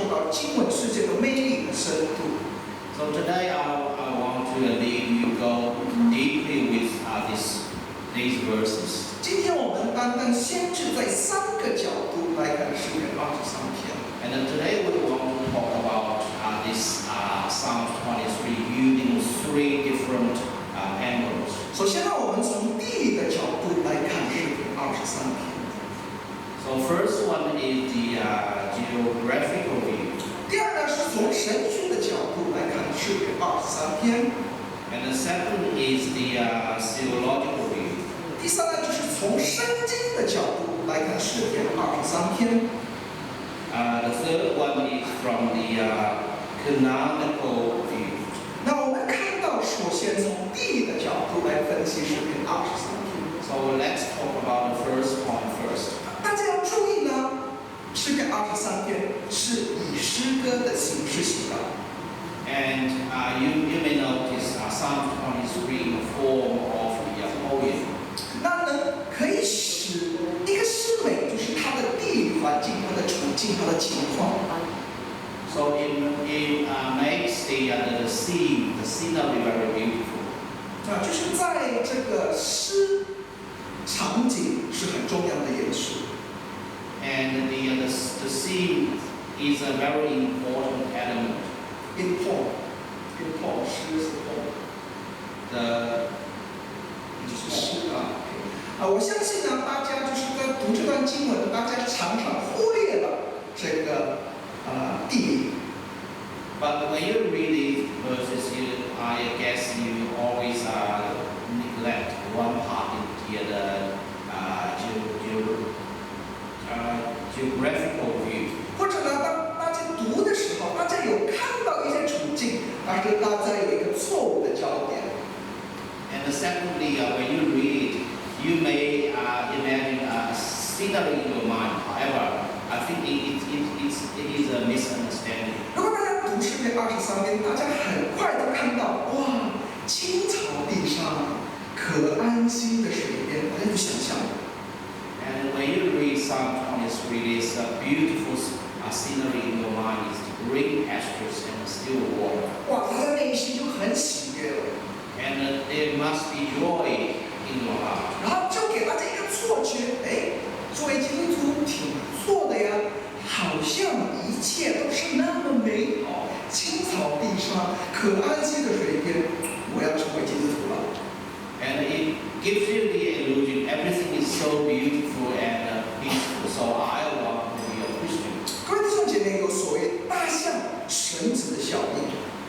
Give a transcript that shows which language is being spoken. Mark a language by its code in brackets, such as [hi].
[zh] 经文世界的魅力和深度。 [en] So today I want to lead you go deeply with these verses. [zh] 今天我们单单先是在3个角度来看诗篇23篇。 [en] And today we want to talk about this Psalm 23 using 3 different angles. [zh] 首先呢，我们从地理的角度来看诗篇23篇。 [en] So first one is the geographical view. [zh] 第二呢，是从神学的角度来看诗篇23篇。 [en] And the second is the theological view. [zh] 第三呢，就是从圣经的角度来看诗篇23篇。 [en] The third one is from the canonical view. [zh] 那我们看到，首先从地理的角度来分析诗篇23篇。 [en] So let's talk about the first point first. [zh] 大家要注意呢，诗篇23篇是以诗歌的形式写的。 [en] And you may notice Psalm 23 in the form of the poem. [zh] 那呢，可以使一个诗美，就是它的地理环境、它的处境、它的情况。 [en] So it makes the scenery very beautiful. [zh] 就是在这个诗场景是很重要的元素。 [en] And the scene is a very important element. Important 诗是 The [zh] 就是诗我相信呢，大家就是在读这段经文，大家常常忽略了这个地理。 [en] But when you read these verses, I guess you always neglect one part in the geographical view. [zh] 或者呢，当大家读的时候，大家有看到一些处境，但是大家有一个错误的焦点。 [en] And secondly, when you read, you may imagine a scenery in your mind. However, I think it is a misunderstanding. [zh] 如果大家读诗篇23篇，大家很快就看到，哇，青草地上可安息的水边，大家就想象。 [en] And when you read Psalm 23, it's a beautiful scenery in your mind. It's green pastures and still water. [zh] 哇，大家内心就很喜悦了。 [en] And there must be joy in your heart. [zh] 然后就给大家一个错觉，作为基督徒挺不错的呀，好像一切都是那么美好，青草地上可安息的水边，我要成为基督徒了。 [en] And it gives you the illusion everything is so beautiful and peaceful. So I want to be a Christian. [zh] 各位弟兄姐妹，有所谓大象绳子的效应。